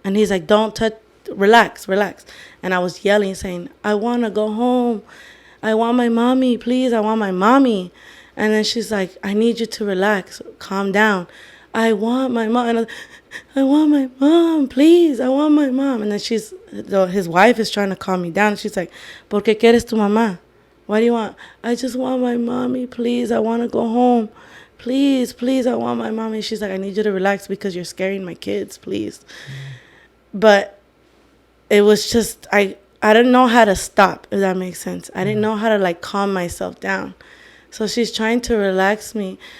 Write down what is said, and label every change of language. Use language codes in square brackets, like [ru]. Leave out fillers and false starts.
[en] And he's like, don't touch, relax. And I was yelling, saying, I want to go home. I want my mommy, please. I want my mommy. And then she's like, I need you to relax. Calm down. I want my mom. And I want my mom, please. I want my mom. And then his wife is trying to calm me down. She's like, [es] ¿Por qué quieres tu mamá? [en] What do you want? I just want my mommy, please. I want to go home. Please, I want my mommy. She's like, I need you to relax because you're scaring my kids, please. But it was just, I didn't know how to stop, if that makes sense. I didn't know how to like calm myself down. So she's trying to relax me.